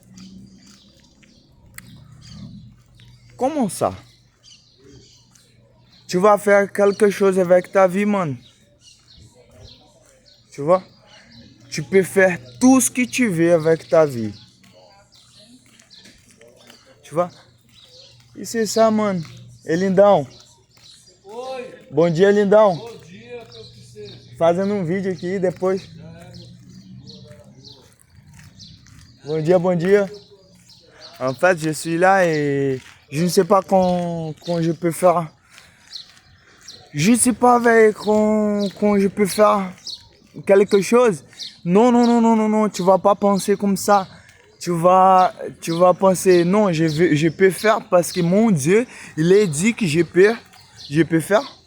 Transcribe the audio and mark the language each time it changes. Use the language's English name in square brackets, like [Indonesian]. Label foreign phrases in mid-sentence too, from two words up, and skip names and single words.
[French] Comment ça? Tu vas faire quelque chose avec ta vie, man. Tu vois? Tu peux faire tout ce que tu veux avec ta vie. Tu vois? E c'est ça, [Portuguese] mano. E lindão. Oi, Bom dia, lindão. bom dia, meu princesa. Fazendo um vídeo aqui depois. Bom dia, bom dia. [French] En fait, je suis là et je ne sais pas quand je peux faire. Je ne sais pas avec quand je peux faire quelque chose. Non, non, non, non, non, non, tu vas pas penser comme ça. Tu vas penser, non, je peux faire parce que mon Dieu, il a dit que je peux faire.